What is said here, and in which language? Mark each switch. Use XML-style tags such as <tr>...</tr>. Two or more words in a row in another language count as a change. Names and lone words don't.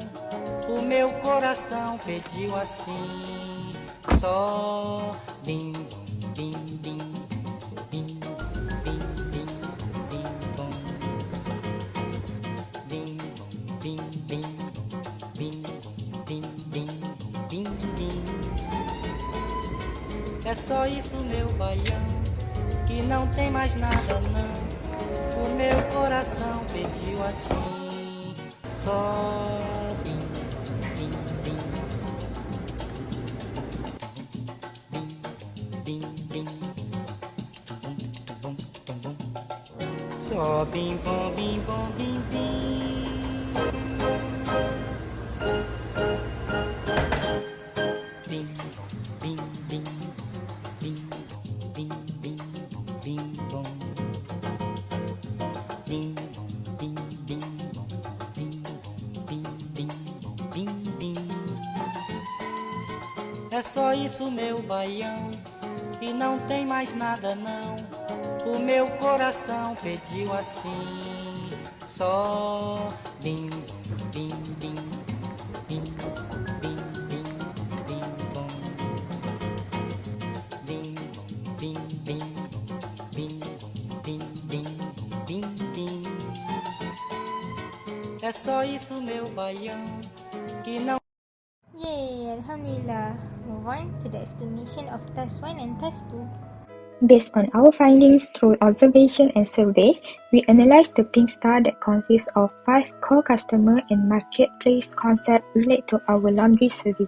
<pt>O meu coração pediu assim, só bim bom, bim bim, bim bim bim bim bom, bim bom, bim bim bim bim bim bim bim. É só isso, meu baião, e não tem mais nada não. O meu coração pediu assim, só bim, bim, bim, bim, bim, bum, bum, bum, só bim, bom, bim, bom, bim, bim. Bim, bim, bim, bim, bim, bim, bim, bom. Bim, bim, bim, bim, bim, bim, bim, bim. É só isso, meu baião, e não tem mais nada não. O meu coração pediu assim, só bim, bim, bim, bim, bim, bim, bim, bom. Bim, bim, bim, bim, bim, bim, bim, bim. É só isso, meu baião, que não.</pt> <ar>Yay, Alhamdulillah.</ar> <en>Move on to the explanation of task 1 and task 2. Based on our findings through observation and survey, we analyzed the pink star that consists of 5 core customer and marketplace concepts related to our laundry service.</en>